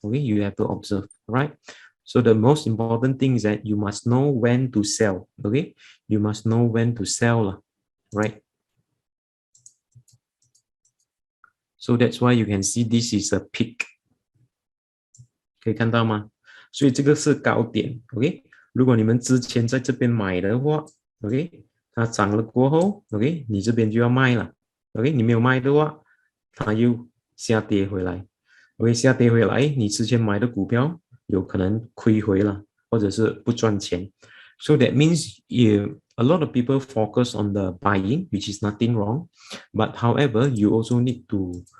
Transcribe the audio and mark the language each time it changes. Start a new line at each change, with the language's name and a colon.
English: Okay, you have to observe, right? So the most important thing is that you must know when to sell. Okay, you must know when to sell lah, right? So that's why you can see this is a peak.
Chinese: 可以看到吗？所以这个是高点 ，OK。如果你们之前在这边买的话 ，OK， 它涨了过后 ，OK， 你这边就要卖了 ，OK， 你没有卖的话，它又下跌回来 ，OK， 下跌回来，你之前买的股票有可能亏回了，或者是不赚钱。
English: So that means a lot of people focus on the buying, which is nothing wrong, but however, you also need to